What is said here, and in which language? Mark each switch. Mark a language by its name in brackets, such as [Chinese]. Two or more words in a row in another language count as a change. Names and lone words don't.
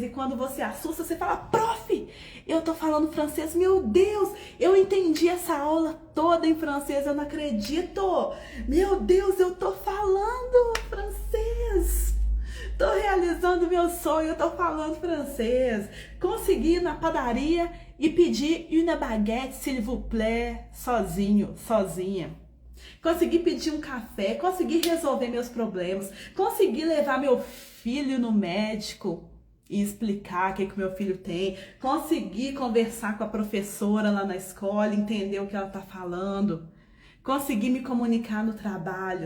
[Portuguese] E quando você assusta, você fala: prof, eu tô falando francês, meu Deus, eu entendi essa aula toda em francês, eu não acredito. Meu Deus, eu tô falando francês. Tô realizando meu sonho, eu tô falando francês. Consegui ir na padaria e pedir [French] une baguette, s'il vous plaît, [Portuguese] sozinho, sozinha. Consegui pedir um café, consegui resolver meus problemas, consegui levar meu filho no médico e explicar o que o meu filho tem, consegui conversar com a professora lá na escola, entender o que ela tá falando, consegui me comunicar no trabalho.